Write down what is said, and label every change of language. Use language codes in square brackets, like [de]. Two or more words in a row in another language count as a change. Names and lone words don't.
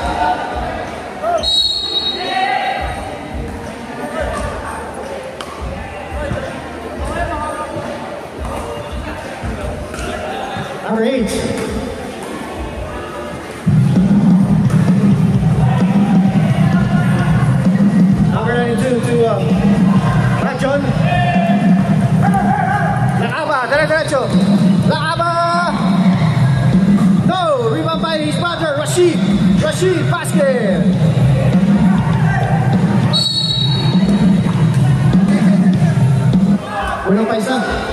[en] Number 8. Number 92 to Rajon. [tl] Laaba, diretso. Laaba. [en] No, rebound by his brother, Rashid. Rashid, basket. [tl] Walang pa isa.